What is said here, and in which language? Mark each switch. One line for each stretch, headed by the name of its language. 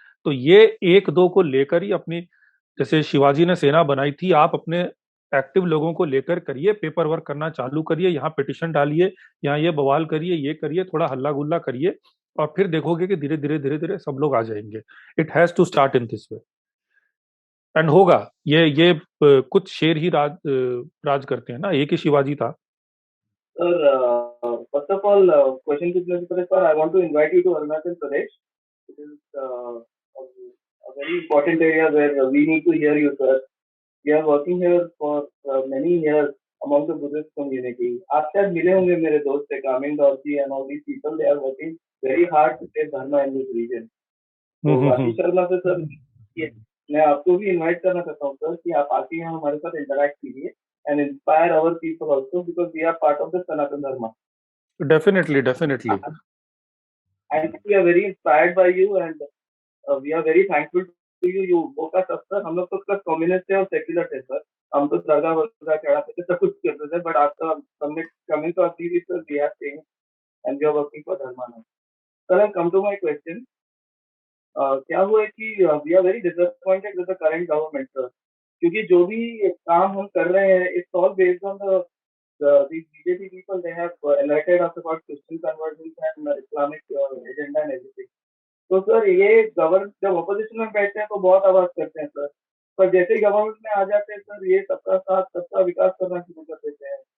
Hindi: तो ये एक दो को लेकर ही अपनी, जैसे शिवाजी ने सेना बनाई थी, आप अपने एक्टिव लोगों को लेकर करिए, पेपर वर्क करना चालू करिए, यहाँ पिटिशन डालिए, यहाँ ये बवाल करिए, ये करिए, थोड़ा हल्ला गुल्ला करिए, और फिर देखोगे कि धीरे धीरे धीरे धीरे सब लोग आ जाएंगे।
English: It has to start in this way, end होगा।
Hindi: ये कुछ शेर ही राज करते हैं ना, एक ही शिवाजी था।
English: Sir, first of all, question to Principal sir, I want to invite you to Arunachal Pradesh. It is a very important area where we need to hear you, sir. We are working here for many years among the Buddhist community.
Hindi: आप शायद मिले होंगे मेरे दोस्त से,
English: Coming दौरजी and all these people, they are working very hard to save dharma in this region.
Hindi: तो आशीष शर्मा से sir, मैं आपको भी इनवाइट करना चाहता हूँ सर कि आप आके यहाँ हमारे साथ इंटरैक्ट कीजिए
English: and inspire our people also, because we are part of the Sanatan Dharma. Definitely. And we are very inspired by you, and we are very thankful to you. You woke us up, sir.
Hindi: हम लोग तो कब communist थे और secular थे sir, हम तो दरगाह वरगाह चढ़ाते थे, सब कुछ करते थे,
English: But after coming to our TV, sir, we have changed and we are working for Dharma now. Sir, I come to my question.
Hindi: क्या हुआ है कि
English: we are very disappointed with the current government, sir.
Hindi: क्योंकि जो भी काम हम कर रहे हैं,
English: it's all based on these BJP people. They have enlightened us about Christian conversions and Islamic agenda and everything.
Hindi: तो सर ये जब ऑपोजिशन में बैठते हैं तो बहुत आवाज करते हैं सर, पर जैसे ही गवर्नमेंट में आ जाते हैं सर, ये सबका साथ सबका विकास करना शुरू कर देते हैं।